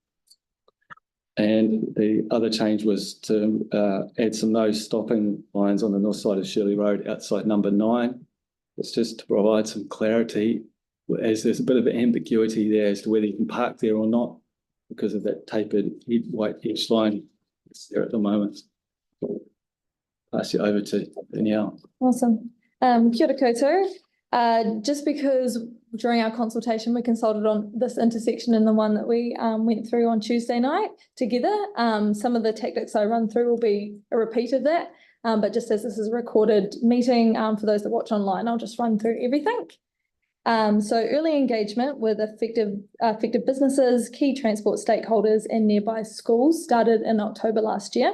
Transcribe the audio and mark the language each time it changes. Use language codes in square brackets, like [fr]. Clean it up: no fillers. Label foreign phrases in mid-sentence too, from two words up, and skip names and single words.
[en] And the other change was to add some no stopping lines on the north side of Shirley Road outside number 9. It's just to provide some clarity, as there's a bit of ambiguity there as to whether you can park there or not because of that tapered white edge line that's there at the moment. Pass you over to Danielle. Awesome. [mi] Kia ora koutou. [en] Just because during our consultation we consulted on this intersection and the one that we went through on Tuesday night together, some of the tactics I run through will be a repeat of that, but just as this is a recorded meeting, for those that watch online, I'll just run through everything. So early engagement with affected businesses, key transport stakeholders and nearby schools started in October last year.